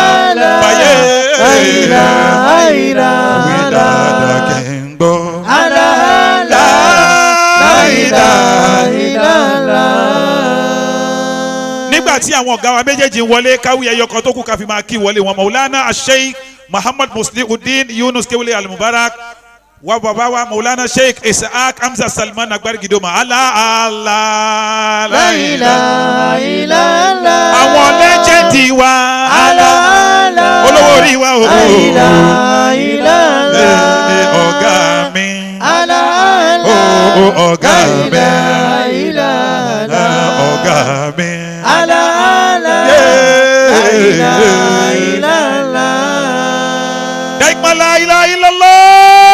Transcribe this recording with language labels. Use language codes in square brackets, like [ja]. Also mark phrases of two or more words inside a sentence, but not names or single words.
[ar] إله إلا الله لا إله إلا الله. [yo] nígbà tí àwọn ọ̀gá wa méjèèjì ń wọlé káwí ẹyọ kan tó kù ká fi máa kí wọlé wọn Maulana Sheikh Muhammad Muslihuddin Yunus Kewule Al-Mubarak wa baba wa Maulana Sheikh Ishaq Hamza Salman Agbarigidoma Allah [ar] لا إله إلا الله. [yo] Àwọn lẹ́jẹ̀dì wa olówó orí wa o ọ̀gá mi ọ̀gá mi ọ̀gá mi DHAIGMAN [ar] لا إله إلا الله.